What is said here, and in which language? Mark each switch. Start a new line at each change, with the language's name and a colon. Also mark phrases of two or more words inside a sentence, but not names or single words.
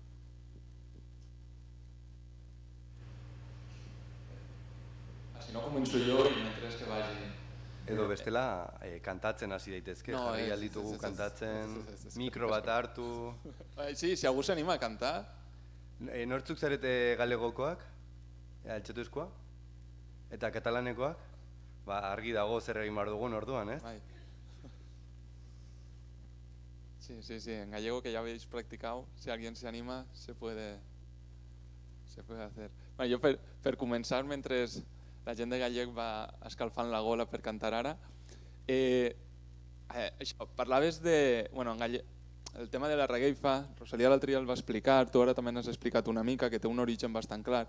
Catalan: Si no, començo jo i mentre que vagi...
Basque: Edo bestela, kantatzen hasi daitezke, jarri alditugu kantatzen, mikro bat hartu...
Catalan: Sí, si algú s'anima a cantar.
Basque: Nortzuk zarete galegokoak, altxatuzkoa, eta katalanekoak? Argi dago zer egin behar dugun orduan, ez?
Spanish: Sí, en gallego que ya habéis practicado, si alguien se anima, se puede hacer.
Catalan: Bueno, jo per començar, mentre la gent de gallec va escalfant la gola per cantar ara, això, parlaves de... Bueno, en gallec, el tema de la regueifa, Rosalía l'altre dia el va explicar, tu ara també n'has explicat una mica, que té un origen bastant clar.